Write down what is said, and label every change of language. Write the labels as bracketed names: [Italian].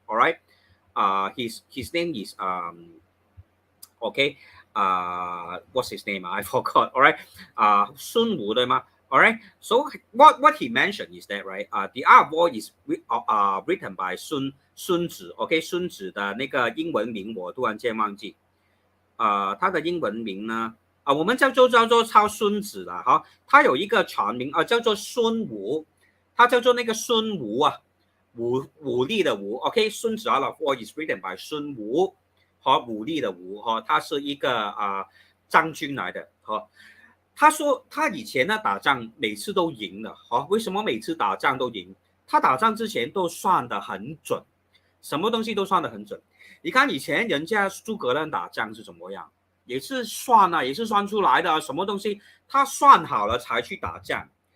[English] All right, his name is okay. What's his name? I forgot. All right. Sun Wu [Chinese] 对吗 [English] All right. So what he mentioned is that right. The art of war is written by 孙子 OK. [Chinese] 孙子的那个英文名我突然间忘记。他的英文名呢我们叫做抄孙子了他有一个全名叫做孙武，他叫做那个孙武武力的武 OK. [English] 孙子 art of war is written by 孙武。 [Chinese] 武力的武他是一个将军来的他说他以前呢打仗每次都赢了，为什么每次打仗都赢？他打仗之前都算得很准，什么东西都算得很准。你看以前人家诸葛亮打仗是怎么样，也是算啊，也是算出来的，什么东西他算好了才去打仗。